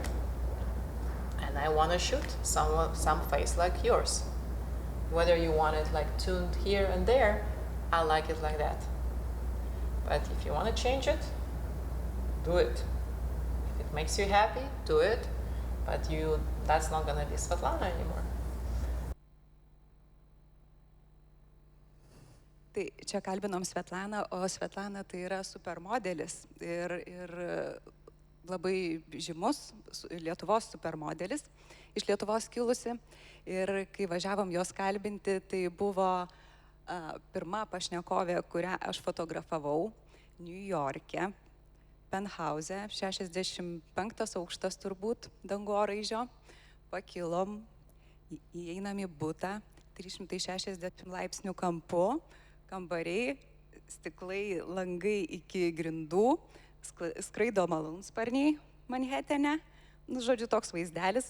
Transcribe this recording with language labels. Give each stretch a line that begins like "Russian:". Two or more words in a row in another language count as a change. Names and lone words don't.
English: And I want to shoot some face like yours. Whether you want it like tuned here and there, I like it like that. But if you want to change it, do it. If it makes you happy, do it. But that's not going to be Svetlana anymore.
Lithuanian: Tai čia kalbinom Svetlaną, o Svetlana tai yra supermodelis ir labai žymus Lietuvos supermodelis, iš Lietuvos kilusi. Ir kai važiavom jos kalbinti, tai buvo pirma pašnekovė, kurią aš fotografavau New York'e, penthause, 65 aukštas turbūt dangoraižio, pakilom, įeinam į butą, 360 laipsnių kampu, kambariai, stiklai, langai iki grindų, skraido malūnsparniai Manhetene, žodžiu, toks vaizdelis.